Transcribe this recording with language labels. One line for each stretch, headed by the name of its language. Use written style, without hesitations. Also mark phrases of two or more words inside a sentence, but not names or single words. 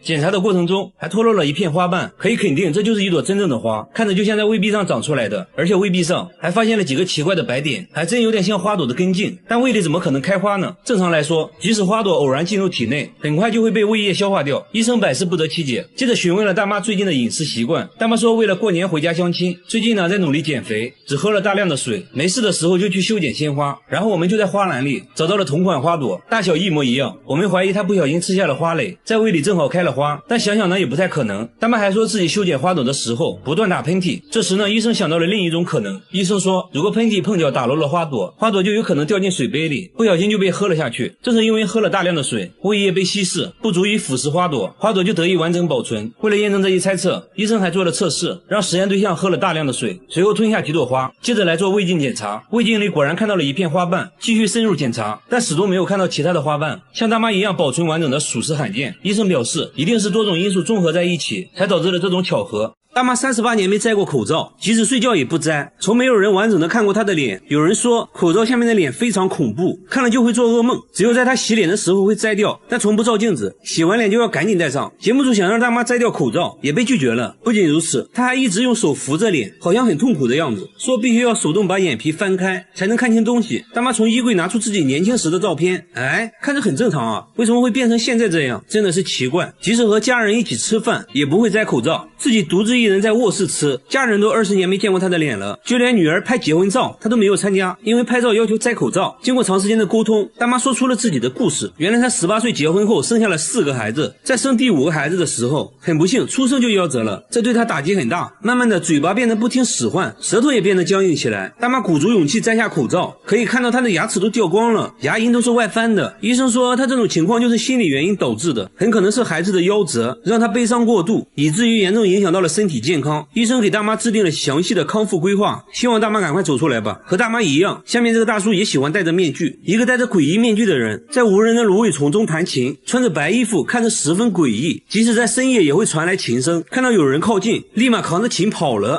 Chinese: 檢查的過程中還脫落了一片花瓣，可以肯定這就是一朵真正的花，看着就像在胃壁上長出來的，而且胃壁上還發現了幾個奇怪的白點，還真有點像花朵的根莖，但胃裡怎麼可能開花呢？正常來說，即使花朵偶然進入體內，很快就會被胃液消化掉。醫生百思不得其解，接着詢問了大媽最近的飲食習慣。大媽說，為了過年回家相親，最近呢在努力減肥，只喝了大量的水，沒事的時候就去修剪鮮花。然後我們就在花籃裡找到了同款花朵，大小一模一樣。我們懷疑她不小心吃下了花蕾，在胃裡正好開了花，但想想呢也不太可能。大媽還說自己修剪花朵的時候不斷打噴嚏。這時呢，醫生想到了另一種可能。醫生說，如果噴嚏碰巧打落了花朵，花朵就有可能掉進水杯裡，不小心就被喝了下去。正是因為喝了大量的水，胃液被稀釋，不足以腐蝕花朵，花朵就得以完整保存。為了驗證這一猜測，醫生還做了測試，讓實驗對象喝了大量的水，隨後吞下幾朵花，接着來做胃鏡檢查。胃鏡裡果然看到了一片花瓣，繼續深入檢查，但始終沒有看到其他的花瓣。像大媽一樣保存完整的屬實罕見，醫生表示一定是多種因素綜合在一起，才導致了這種巧合。大媽38年沒摘過口罩，即使睡覺也不摘，從沒有人完整的看過她的臉。有人說口罩下面的臉非常恐怖，看了就會做噩夢，只有在她洗臉的時候會摘掉，但從不照鏡子，洗完臉就要趕緊戴上。節目組想讓大媽摘掉口罩，也被拒絕了。不僅如此，她還一直用手扶着臉，好像很痛苦的樣子，說必須要手動把眼皮翻開才能看清東西。大媽從衣櫃拿出自己年輕時的照片，看着很正常啊，為什麼會變成現在這樣？真的是奇怪。即使和家人一起吃飯，也不會摘口罩，自己獨自一人在卧室吃，家人都20年沒見過他的臉了，就連女兒拍結婚照他都沒有參加，因為拍照要求摘口罩。經過長時間的溝通，大媽說出了自己的故事。原來她18歲結婚後生下了4個孩子，在生第5個孩子的時候，很不幸出生就夭折了，這對她打擊很大。慢慢的嘴巴變得不聽使喚，舌頭也變得僵硬起來。大媽鼓足勇氣摘下口罩，可以看到她的牙齒都掉光了，牙齦都是外翻的。醫生說她這種情況就是心理原因導致的，很可能是孩子的夭折讓她悲傷過度，以至於嚴重影響到了身體體健康。醫生給大媽制定了詳細的康復規劃，希望大媽趕快走出來吧。和大媽一樣，下面這個大叔也喜歡戴着面具。一個戴着詭異面具的人，在無人的蘆葦叢中彈琴，穿着白衣服，看着十分詭異。即使在深夜也會傳來琴聲，看到有人靠近，立馬扛着琴跑了。